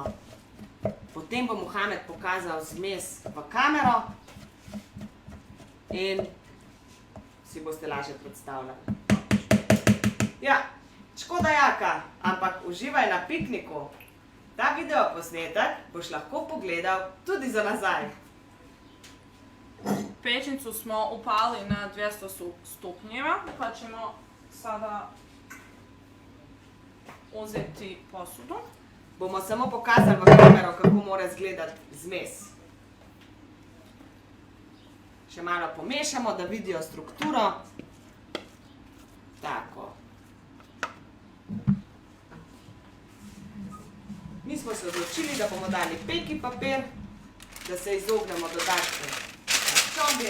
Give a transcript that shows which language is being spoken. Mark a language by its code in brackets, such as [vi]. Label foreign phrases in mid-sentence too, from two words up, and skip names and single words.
[sl] Potem bo Mohamed pokazal zmes v kamero in si boste lažje predstavljali. Ja, škoda jaka, ampak uživaj na pikniku. Ta video posnetek boš lahko pogledal tudi za nazaj. [bs] Pečnicu smo upali na 200 stupnjeva, pa ćemo sada uzeti posudu. [sl] Bomo samo pokazali v kamero, kako mora izgledati zmes. Še malo pomešamo, da vidijo strukturo. Tako. Mi smo se odločili, da bomo dali peki papir, da se izognemo dodatni maščobi.